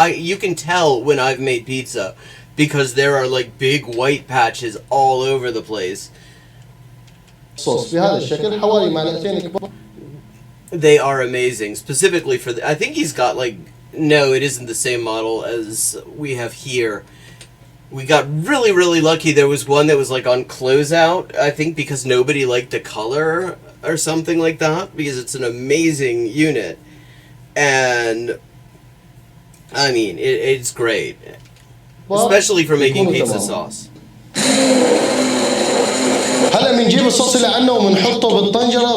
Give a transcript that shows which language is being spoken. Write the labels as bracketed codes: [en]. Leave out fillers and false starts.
[en] You can tell when I've made pizza because there are like big white patches all over the place. [ar] صوص بهذا الشكل حوالي معلقتين كبار. [en] They are amazing, specifically for I think he's got like, no, it isn't the same model as we have here. We got really, really lucky. There was one that was like on closeout, I think because nobody liked the color or something like that, because it's an amazing unit. And I mean, it's great. Especially for making pizza sauce. [ar] هلا بنجيب الصوص اللي عنا وبنحطه بالطنجرة.